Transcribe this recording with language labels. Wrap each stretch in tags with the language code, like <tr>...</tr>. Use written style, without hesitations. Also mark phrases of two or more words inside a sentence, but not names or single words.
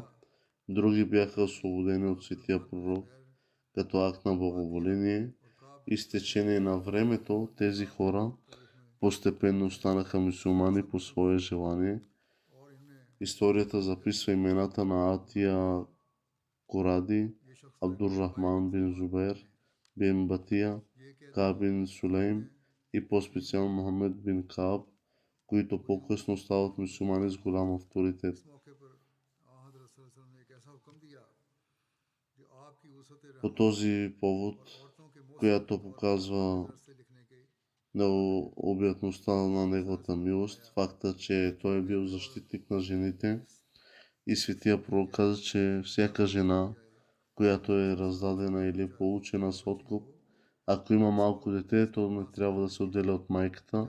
<bg>Други бяха освободени от светия пророк като акт на благоволение и с течение на времето тези хора постепенно станаха мюсюлмани по свое желание. Историята записва имената на Атия Коради, Абдуррахман бин Зубер бин Батия, Кааб бин Сулейм и по-специално Мохамед бин Кааб, които по-късно стават мюсюлмани с голям авторитет. По този повод, която показва необятността на неговата милост, факта, че той е бил защитник на жените и светия пророк каза, че всяка жена, която е раздадена или получена с откуп, ако има малко дете, то не трябва да се отделя от майката.</bg>